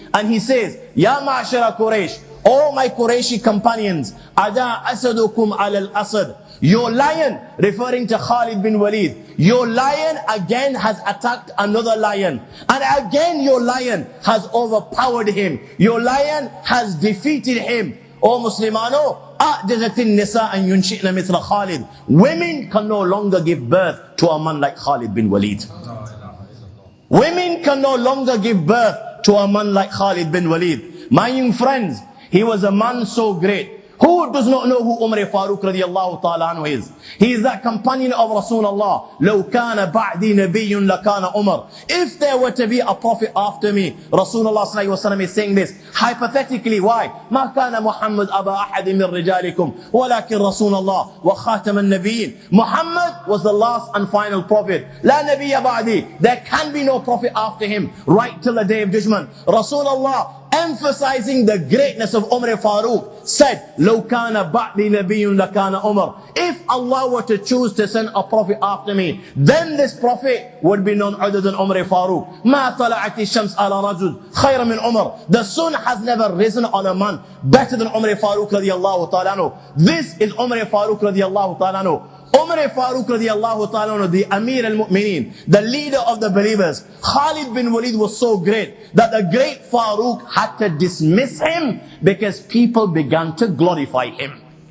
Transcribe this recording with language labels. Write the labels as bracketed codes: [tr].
[en] And he says, [ar] Ya ma'ashara Quraysh, [en] all my Qurayshi companions, [ar] Ada asadukum ala al-asad, [en] Your lion, referring to Khalid bin Walid, your lion again has attacked another lion. And again your lion has overpowered him. Your lion has defeated him. [ar] O Muslimano, أعجزت النساء أن ينشئن مثل خالد. [en] Women can no longer give birth to a man like Khalid bin Walid. Women can no longer give birth to a man like Khalid bin Walid. My young friends, he was a man so great. Who does not know who Umar Farooq radiallahu ta'ala anhu is? He is that companion of Rasulullah. [ar] لو كان بعدي نبي لكان عمر. [en] If there were to be a prophet after me, Rasulullah sallallahu alaihi wasallam is saying this. Hypothetically, why? [ar] ما كان محمد أبا أحد من رجالكم ولكن رسول الله وخاتم النبيين. [en] Muhammad was the last and final prophet. [ar] لا نبي بعدي. [en] There can be no prophet after him right till the day of judgment. Rasulullah, emphasizing the greatness of Umar Farooq, said, [ar] لو كان بعدي نبي لكان عمر. [en] If Allah were to choose to send a prophet after me, then this prophet would be none other than Umar Farooq. [ar] ما طلعت الشمس على رجل خير من عمر. [en] The sun has never risen on a man better than Umar Farooq radiallahu ta'ala anhu. This is Umar Farooq radiallahu ta'ala anhu. Umar Farooq radiallahu ta'ala, the Amir al-Mu'mineen, the leader of the believers. Khalid bin Walid was so great that the great Farooq had to dismiss him because people began to glorify him.